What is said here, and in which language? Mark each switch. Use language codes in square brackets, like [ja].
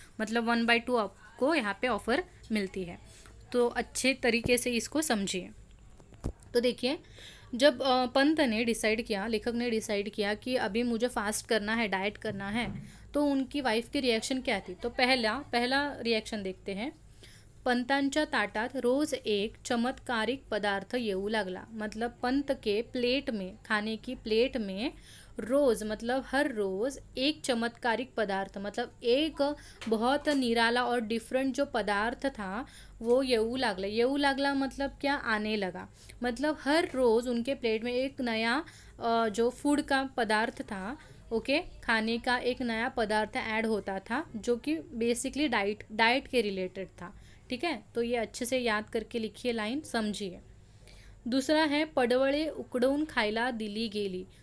[hi] मतलब 1/2 आपको यहाँ पे ऑफर मिलती है। तो अच्छे तरीके से इसको समझिए। तो देखिए, जब पंत ने डिसाइड किया, लेखक ने डिसाइड किया कि अभी मुझे फास्ट करना है, डाइट करना है, तो उनकी वाइफ की रिएक्शन क्या थी। तो पहला रिएक्शन देखते हैं। [mr] पंतांच्या ताटात रोज एक चमत्कारिक पदार्थ येऊ लागला। [hi] मतलब पंत के प्लेट में, खाने की प्लेट में रोज मतलब हर रोज एक चमत्कारिक पदार्थ, मतलब एक बहुत निराला और डिफरेंट जो पदार्थ था वो [mr] येऊ लागला। येऊ लागला [hi] मतलब क्या, आने लगा। मतलब हर रोज उनके प्लेट में एक नया जो फूड का पदार्थ था, ओके, खाने का एक नया पदार्थ ऐड होता था जो कि बेसिकली डाइट के रिलेटेड था। ठीक है। तो ये अच्छे से याद करके लिखिए, लाइन समझिए। दूसरा है [mr] पडवळे उकडवून खायला दिली गेली।